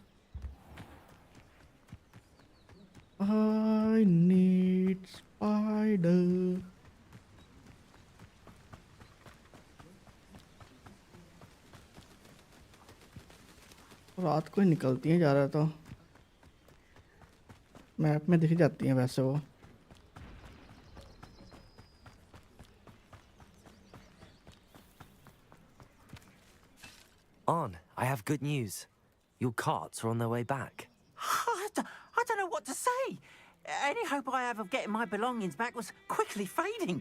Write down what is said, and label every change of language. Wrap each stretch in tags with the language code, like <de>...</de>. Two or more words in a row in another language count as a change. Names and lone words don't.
<en>I need spider.</en> <hi>रात को ही निकलती हैं ज़्यादा तो। मैप में दिख जाती हैं वैसे वो।</hi> <en>On, I have good news. Your carts are on their way back. I don't know what to say. Any hope I have of getting my belongings back was quickly fading.</en>